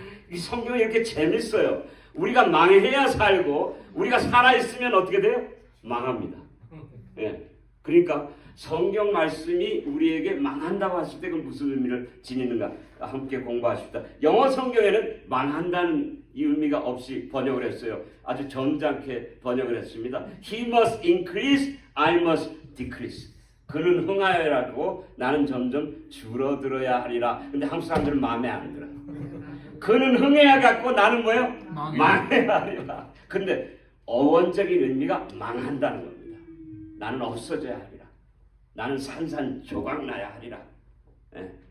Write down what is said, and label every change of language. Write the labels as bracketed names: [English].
[Korean] 이 성경이 이렇게 재밌어요. 우리가 망해야 살고 우리가 살아있으면 어떻게 돼요? 망합니다. 예, 그러니까 성경 말씀이 우리에게 망한다고 했을 때 그건 무슨 의미를 지니는가 함께 공부하십시다. 영어 성경에는 망한다는 이 의미가 없이 번역을 했어요. 아주 점잖게 번역을 했습니다. [English] He must increase, I must decrease. [Korean] 그는 흥하여라고 나는 점점 줄어들어야 하리라. 근데 한국 사람들은 마음에 안 들어. 그는 흥해야 갖고 나는 뭐예요? 망해야 하리라. 근데 어원적인 의미가 망한다는 겁니다. 나는 없어져야 하리라. 나는 산산조각 나야 하리라. 예.